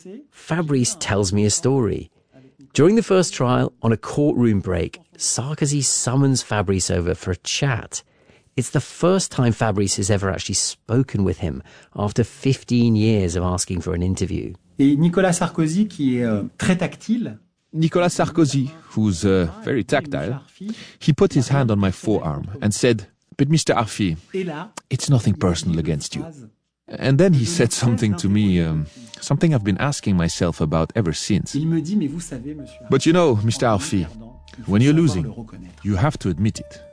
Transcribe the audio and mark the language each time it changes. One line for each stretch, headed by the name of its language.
English: Fabrice tells me a story. During the first trial, on a courtroom break, Sarkozy summons Fabrice over for a chat. It's the first time Fabrice has ever actually spoken with him after 15 years of asking for an interview.
French: Nicolas Sarkozy, qui est très tactile.
English: Nicolas Sarkozy, who's very tactile, he put his hand on my forearm and said, "But Mr. Arfi, it's nothing personal against you." And then he said something to me, something I've been asking myself about ever since. "But you know, Mr. Arfi, when you're losing, you have to admit it.